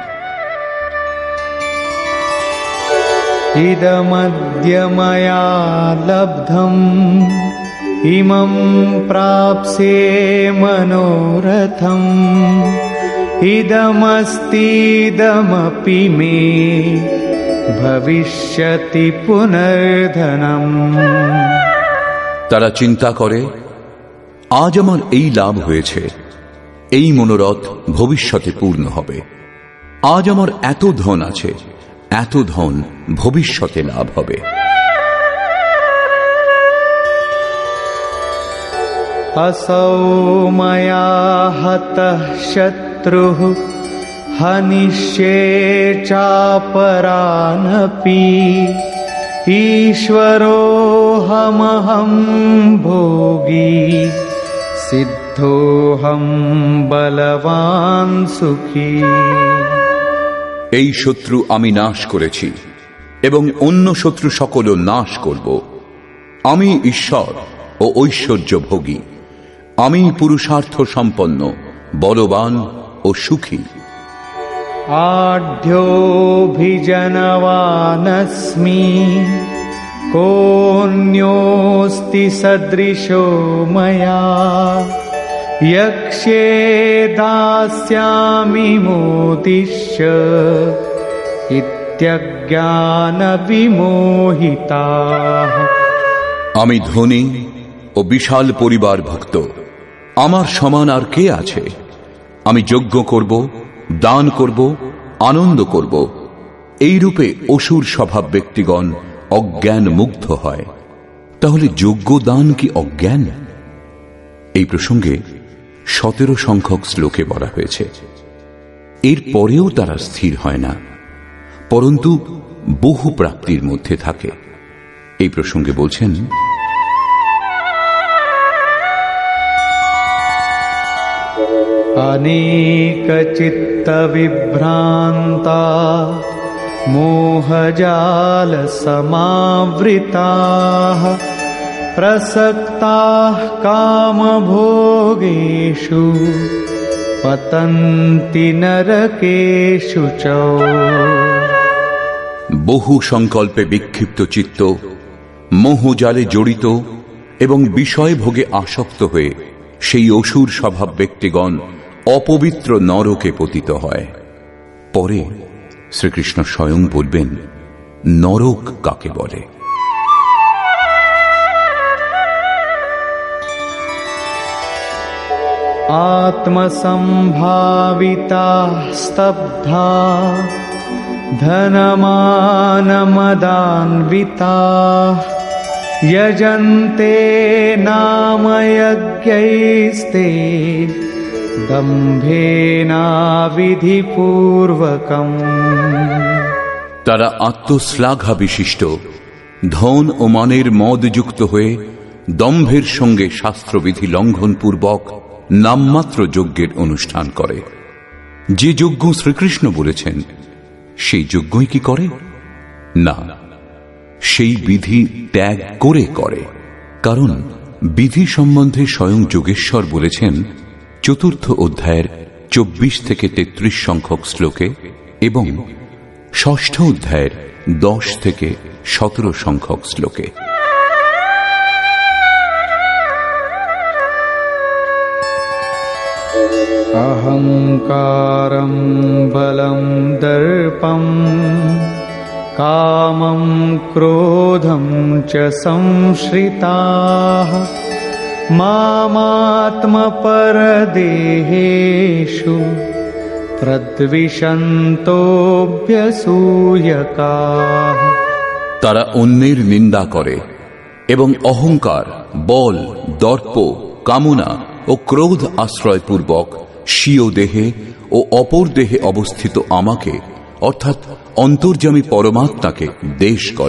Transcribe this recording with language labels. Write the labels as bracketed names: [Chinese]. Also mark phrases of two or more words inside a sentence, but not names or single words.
[Sanskrit] ইদমদ্য ময়া লব্ধম ইমং প্রাপ্স্যে মনোরথম ইদমস্তিদমপি মে ভবিষ্যতি পুনর্ধনম। [Bangla] তারা চিন্তা করে, আজ আমার এই লাভ হয়েছে, এই মনোরথ ভবিষ্যতে পূর্ণ হবে। আজ আমার এত ধন আছে, এত ধন ভবিষ্যতে লাভ হবে। [Sanskrit] असौ मया हतः शत्रुः हनिष्ये चापरानपि ईश्वरोऽहमहं भोगी सिद्धोऽहं बलवान् सुखी। [Bangla] এই শত্রু আমি নাশ করেছি এবং অন্য শত্রু সকলও নাশ করব। আমি ঈশ্বর ও ঐশ্বর্য ভোগী, আমি পুরুষার্থ সম্পন্ন, বলবান ও সুখী। [Sanskrit] आढ्योऽभिजनवानस्मि कोऽन्योऽस्ति सदृशो मया यक्ष्ये दास्यामि मोदिष्य इत्यज्ञानविमोहिताः। [Bangla] আমি ধনী ও বিশাল পরিবার ভুক্ত, আমার সমান আর কে আছে? আমি যজ্ঞ করব, দান করব, আনন্দ করব। এই রূপে অসুর স্বভাব ব্যক্তিগণ অজ্ঞান মুগ্ধ হয়। তাহলে যজ্ঞ দান কি অজ্ঞান? এই প্রসঙ্গে 17 সংখ্যক শ্লোকে বলা হয়েছে। এর পরেও তারা স্থির হয় না, পরন্তু বহু প্রাপ্তির মধ্যে থাকে। এই প্রসঙ্গে বলছেন, [Sanskrit] अनेक चित्त विभ्रांता मोहजाल समावृताः प्रसक्ताः कामभोगेषु पतन्ति नरकेषु च। [Bangla] বহু সংকল্পে বিক্ষিপ্ত চিত্ত মোহজালে জড়িত এবং বিষয় ভোগে আসক্ত হয়ে সেই অসুর স্বভাব ব্যক্তিগণ অপবিত্র নরকে পতিত হয়। পরে শ্রীকৃষ্ণ স্বয়ং বলবেন নরক কাকে বলে। [Sanskrit] आत्मसंभाविता स्तब्धा धनमानमदान्विताः यजन्ते नाम यज्ञैस्ते दम्भेनाविधिपूर्वकम्। [Bangla] তারা আত্মশ্লাঘা বিশিষ্ট, ধন ও মানের মদযুক্ত হয়ে দম্ভের সঙ্গে শাস্ত্রবিধি লঙ্ঘনপূর্বক নামমাত্র যজ্ঞের অনুষ্ঠান করে। যে যজ্ঞ শ্রীকৃষ্ণ বলেছেন সেই যজ্ঞই কি করে? না, সেই বিধি ত্যাগ করে করে। কারণ বিধি সম্বন্ধে স্বয়ং যোগেশ্বর বলেছেন 4th অধ্যায়ের 24 থেকে 33 সংখ্যক শ্লোকে এবং 6ষ্ঠ অধ্যায়ের 10 থেকে 17 সংখ্যক শ্লোকে। [Sanskrit] अहंकारं बलं दर्पं कामं क्रोधं च संश्रिताः मामात्मपरदेहेषु प्रद्विषन्तोऽभ्यसूयकाः। [Bangla] তারা অন্যের নিন্দা করে এবং অহংকার, বল, দর্প, কামনা ও ক্রোধ আশ্রয়পূর্বক স্বীয় দেহে ও অপর দেহে অবস্থিত আমাকে অর্থাৎ অন্তর্যামী পরমাত্মাকে দেশ করে।